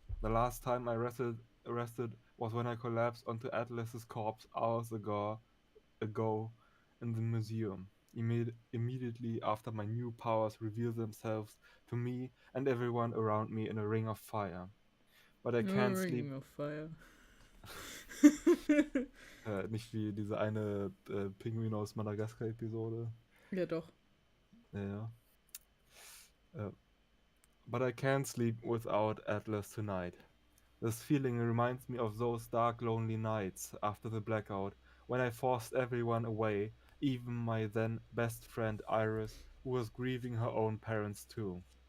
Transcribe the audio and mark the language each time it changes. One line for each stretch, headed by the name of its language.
English: The last time I rested was when I collapsed onto Atlas's corpse hours ago in the museum. Immediately after my new powers revealed themselves to me and everyone around me in a ring of fire. But I No can't sleep. Ring of Fire.
German: Nicht wie diese eine Pinguin aus Madagaskar-Episode. Ja, doch. Ja.
English: Äh, but I can't sleep without Atlas tonight. This feeling reminds me of those dark, lonely nights after the blackout, when I forced everyone away, even my then best friend Iris, who was grieving her own parents too.